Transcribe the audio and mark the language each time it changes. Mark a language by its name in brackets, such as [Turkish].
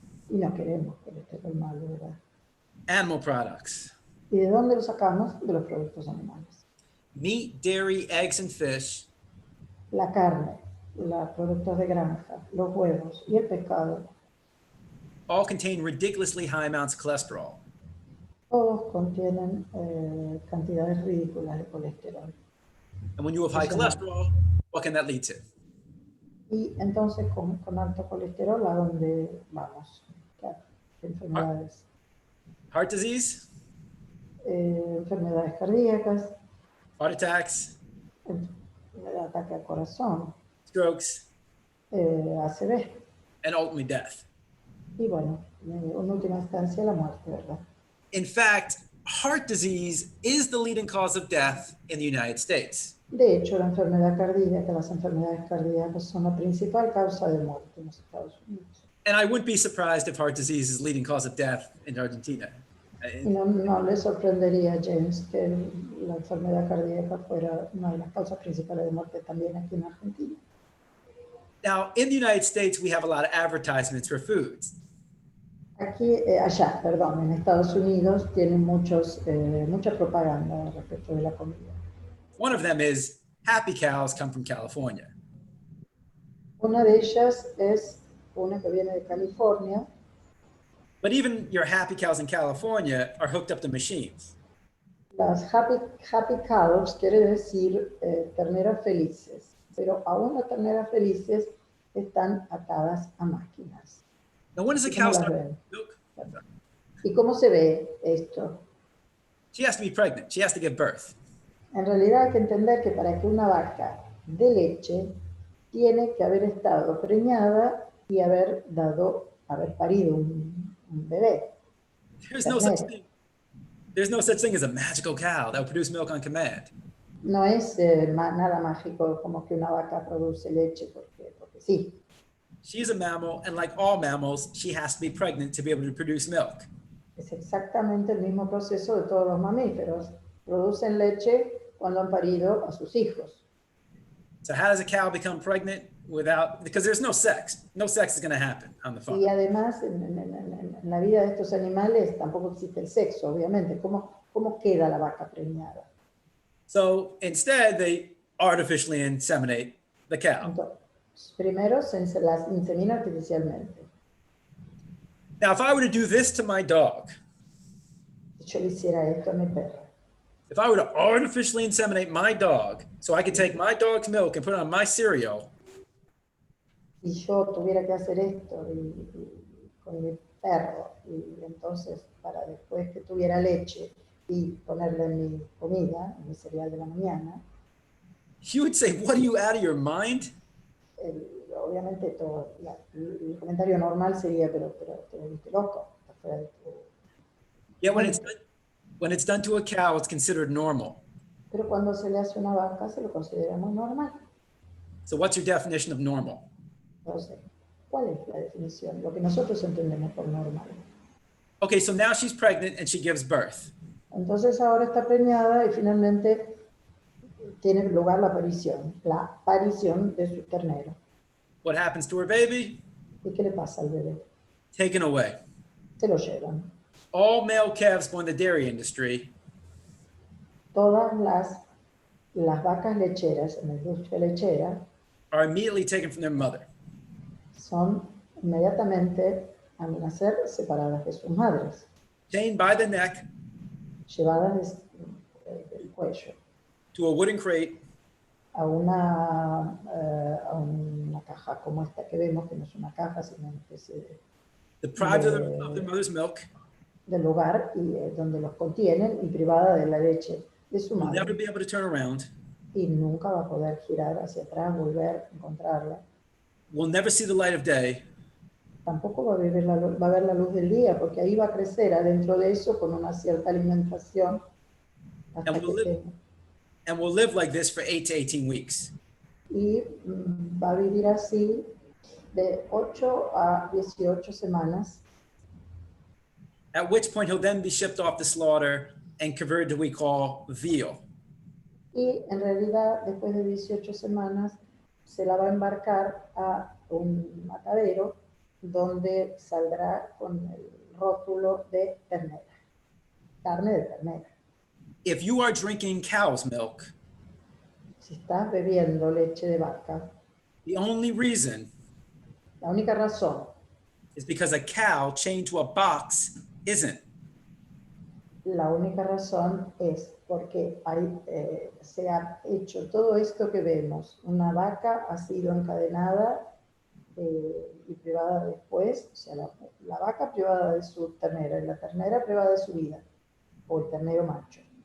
[Spanish] Y no queremos colesterol malo, ¿verdad? [English] animal products. [Spanish] ¿Y de dónde lo sacamos? De los productos animales. [English] Meat, dairy, eggs, and fish [Spanish] La carne, los productos de granja, los huevos y el pescado, [English] all contain ridiculously high amounts of cholesterol. [Spanish] todos contienen cantidades ridículas de colesterol. [English] And when you have high cholesterol, what can that lead to? [Spanish] Y entonces con alto colesterol, ¿a dónde vamos? Claro, enfermedades. [English] Heart disease, [Spanish] Enfermedades cardíacas, [English] heart attacks, [Spanish] ataque al corazón, [English] strokes, [Spanish] ACV. [English] and ultimately death. [Spanish] Y bueno, en última instancia la muerte, ¿verdad? [English] In fact, heart disease is the leading cause of death in the United States. [Spanish] De hecho, la enfermedad cardíaca, las enfermedades cardíacas son la principal causa de muerte en los Estados Unidos. [English] And I wouldn't be surprised if heart disease is the leading cause of death in Argentina. [Spanish] Y no le sorprendería a James que la enfermedad cardíaca fuera una de las causas principales de muerte también aquí en Argentina. [English] Now, in the United States, we have a lot of advertisements for foods. [Spanish] Allá, en Estados Unidos tienen mucha propaganda respecto de la comida. [English] One of them is happy cows come from California. [Spanish] Una de ellas es una que viene de California. [English] But even your happy cows in California are hooked up to machines. [Spanish] Las [English] happy cows [Spanish] quiere decir terneras felices, pero aún las terneras felices están atadas a máquinas. [English] Now, when does a [Spanish] ¿Y [English] cow [Spanish] cómo las [English] start [Spanish] ven? [English] milk? [Spanish] ¿Y cómo se ve esto? [English] She has to be pregnant. She has to give birth. [Spanish] En realidad hay que entender que para que una vaca dé leche, tiene que haber estado preñada y haber parido un bebé. [English] There's no such thing as a magical cow that will produce milk on command. [Spanish] No es nada mágico como que una vaca produce leche porque sí. [English] She is a mammal, and like all mammals, she has to be pregnant to be able to produce milk. [Spanish] Es exactamente el mismo proceso de todos los mamíferos. Producen leche cuando han parido a sus hijos. [English] So how does a cow become pregnant because there's no sex. No sex is going to happen on the farm. [Spanish] Y además, en la vida de estos animales tampoco existe el sexo, obviamente. ¿Cómo queda la vaca preñada? [English] So instead, they artificially inseminate the cow. [Spanish] Entonces, primero se las insemina artificialmente. [English] Now, if I were to do this to my dog, [Spanish] Si yo le hiciera esto a mi perro, [English] if I were to artificially inseminate my dog so I could take my dog's milk and put it on my cereal, [Spanish] si yo tuviera que hacer esto con mi perro, y entonces para después que tuviera leche y ponerle en mi comida, en mi cereal de la mañana, [English] you would say, what are you, out of your mind? [Spanish] obviamente el comentario normal sería, pero te volviste loco, estás fuera de tu... [English] Yet When it's done to a cow, it's considered normal. [Spanish] Pero cuando se le hace una vaca se lo considera muy normal. [English] So what's your definition of normal? [Spanish] Entonces, ¿cuál es la definición? Lo que nosotros entendemos por normal. [English] Okay, so now she's pregnant and she gives birth. [Spanish] Entonces ahora está preñada y finalmente tiene lugar la aparición de su ternero. [English] What happens to her baby? [Spanish] ¿Y qué le pasa al bebé? [English] Taken away. [Spanish] Se lo llevan. [English] All male calves born in the dairy industry [Spanish] Todas las vacas lecheras en la industria lechera [English] are immediately taken from their mother. [Spanish] son inmediatamente al nacer separadas de sus madres, [English] Chained by the neck [Spanish] llevadas del cuello [English] to a wooden crate [Spanish] a una caja como esta que vemos, que no es una caja, sino una especie [English] deprived of their mother's milk, [Spanish] de lugar donde los contienen y privada de la leche de su [English] will [Spanish] madre. [English] never be able to turn around, [Spanish] Y nunca va a poder girar hacia atrás, volver, encontrarla. [English] will never see the light of day, [Spanish] Tampoco va a ver la luz del día, porque ahí va a crecer adentro de eso con una cierta alimentación hasta [English] And [Spanish] que [English] will live- [Spanish] tenga. [English] and will live like this for 8 to 18 weeks. [Spanish] Y va a vivir así de 8 a 18 semanas, [English] At which point he'll then be shipped off to slaughter and converted to what we call veal. [Spanish] y en realidad después de 18 semanas se la va a embarcar a un matadero donde saldrá con el rótulo de ternera, carne de ternera. [English] If you are drinking cow's milk, [Spanish] Si estás bebiendo leche de vaca, [English] the only reason [Spanish] la única razón, [English] is because a cow chained to a box isn't. [Spanish] la única razón es porque se ha hecho todo esto que vemos. Una vaca ha sido encadenada y privada después, o sea, la vaca privada de su ternera y la ternera privada de su vida, o el ternero macho.